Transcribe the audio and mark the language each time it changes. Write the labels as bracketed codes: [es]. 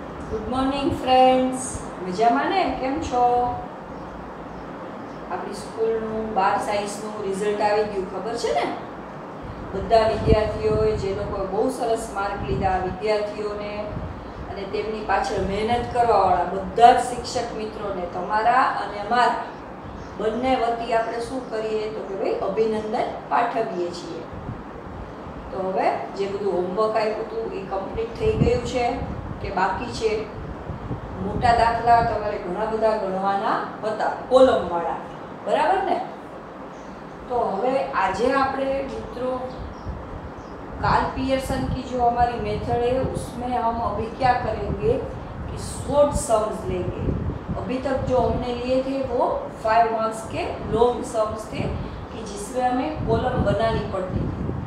[en] good morning friends, [gu] मजामा ने केम छो? આપણી સ્કૂલનું 12 સાયન્સનું રિઝલ્ટ આવી ગયું, ખબર છે ને? બધા વિદ્યાર્થીઓએ જે લોકોએ બહુ સરસ માર્ક લીધા, વિદ્યાર્થીઓને અને તેમની પાછળ મહેનત કરવાવાળા બધા જ શિક્ષક મિત્રોને તમારા અને અમારા બંને વતી આપણે શું કરીએ તો કે ભાઈ અભિનંદન પાઠવીએ છીએ। તો હવે જે બધું હોમવર્ક આપ્યું હતું એ કમ્પ્લીટ થઈ ગયું છે કે બાકી છે? મોટા દાખલા તમારે ઘણા બધા ગણવાના હતા, કોલમવાળા, बराबर ने? तो हवे आजे आपणे [hi] मित्रों कार्ल पियर्सन की जो हमारी मेथड है उसमें हम अभी क्या करेंगे कि शॉर्ट सम्स लेंगे। अभी तक जो हमने लिए थे वो 5 मार्क्स के लॉन्ग सम्स थे कि जिसमें हमें कॉलम बनानी पड़ती थी।